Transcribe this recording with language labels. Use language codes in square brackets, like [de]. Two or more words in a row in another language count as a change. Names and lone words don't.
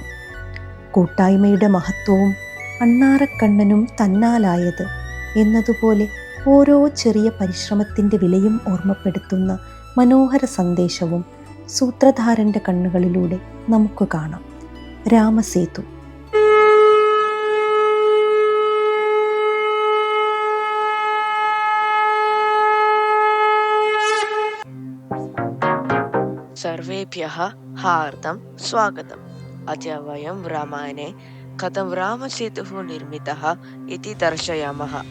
[ml] കൂട്ടായ്മയുടെ മഹത്വവും അണ്ണാറക്കണ്ണനും തന്നാലായത് എന്നതുപോലെ ഓരോ ചെറിയ പരിശ്രമത്തിൻ്റെ വിലയും ഓർമ്മപ്പെടുത്തുന്ന മനോഹര സന്ദേശവും സൂത്രധാരൻ്റെ കണ്ണുകളിലൂടെ നമുക്ക് കാണാം. രാമസേതു. [sa] सर्वेभ्यः हार्दं स्वागतम्. अद्य वयं रामायणे कथं रामसेतुः निर्मितः इति दर्शयामः.